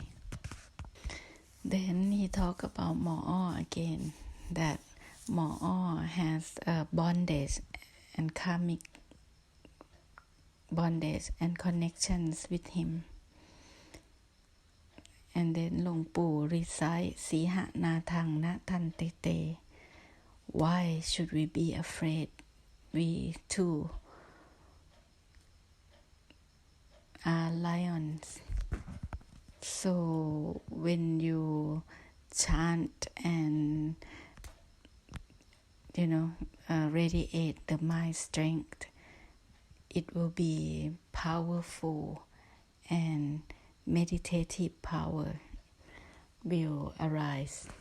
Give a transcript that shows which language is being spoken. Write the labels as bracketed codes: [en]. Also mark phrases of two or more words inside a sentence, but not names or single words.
[en] Then he talked about more again, that Mo has a bondage and karmic bondage and connections with him. And then Long Pu recite Siha Na Thang Na Tan Te Te. Why should we be afraid? We too are lions. So when you chant and radiate the mind strength, it will be powerful and meditative power will arise.